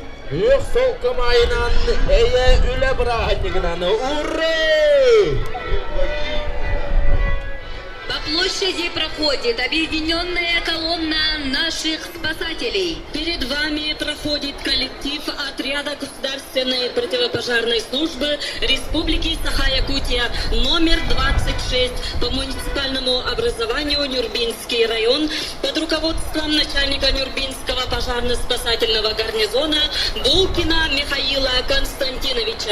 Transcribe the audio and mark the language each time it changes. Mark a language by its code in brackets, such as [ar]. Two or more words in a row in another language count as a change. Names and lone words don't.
[sah] Ök solkamayınan eye üle bırakınlıklarını. [ru] Ура! По площади проходит объединенная колонна наших спасателей. Перед вами проходит коллектив отряда государственной противопожарной службы Республики Саха-Якутия номер 26 по муниципальному образованию Нюрбинский район под руководством начальника Нюрбинского пожарно-спасательного гарнизона Булкина Михаила Константиновича.